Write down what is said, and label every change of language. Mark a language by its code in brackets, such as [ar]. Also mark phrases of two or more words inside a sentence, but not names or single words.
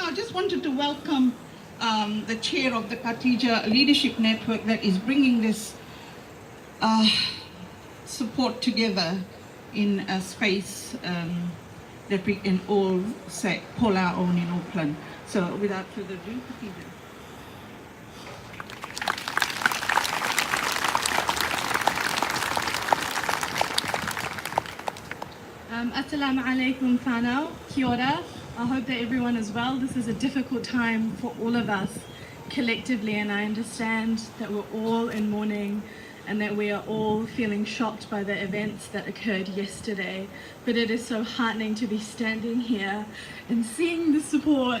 [en] I just wanted to welcome the chair of the Khatija Leadership Network that is bringing this support together in a space that we can all call our own in Auckland. So without further ado, Khatija. [ar] Assalamu alaikum [mi] whanau, kia ora. [en] I hope that everyone is well. This is a difficult time for all of us collectively, and I understand that we're all in mourning and that we are all feeling shocked by the events that occurred yesterday. But it is so heartening to be standing here and seeing the support.